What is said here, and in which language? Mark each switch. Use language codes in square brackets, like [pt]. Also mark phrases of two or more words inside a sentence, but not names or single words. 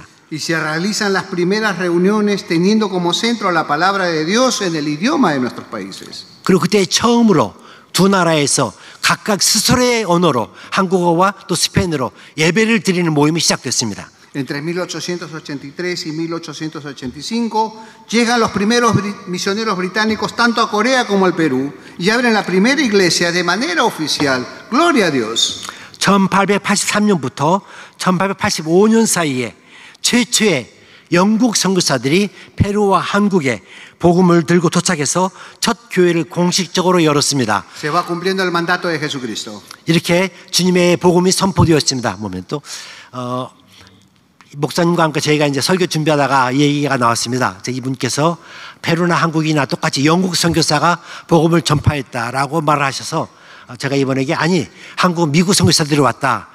[es] Y se realizan las primeras reuniones teniendo como centro la palabra de Dios en el idioma de nuestros países. [ko] 그리고 그때 처음으로 두 나라에서 각각 스스로의 언어로 한국어와 또 스페인어로 예배를 드리는 모임이 시작됐습니다. [es] Entre 1883 y 1885 llegan los primeros misioneros británicos tanto a Corea como al Perú y abren la primera iglesia de manera oficial. Gloria a Dios. [ko] 1883년부터 1885년 사이에 최초의 영국 선교사들이 페루와 한국에 복음을 들고 도착해서 첫 교회를 공식적으로 열었습니다. [es] Se va cumpliendo el mandato de Jesucristo. [ko] 이렇게 주님의 복음이 선포되었습니다. 보면 또 목사님과 함께 저희가 이제 설교 준비하다가 이 얘기가 나왔습니다. 이분께서 페루나 한국이나 똑같이 영국 선교사가 복음을 전파했다라고 말을 하셔서 제가 이번에게 아니 한국 미국 선교사들이 왔다.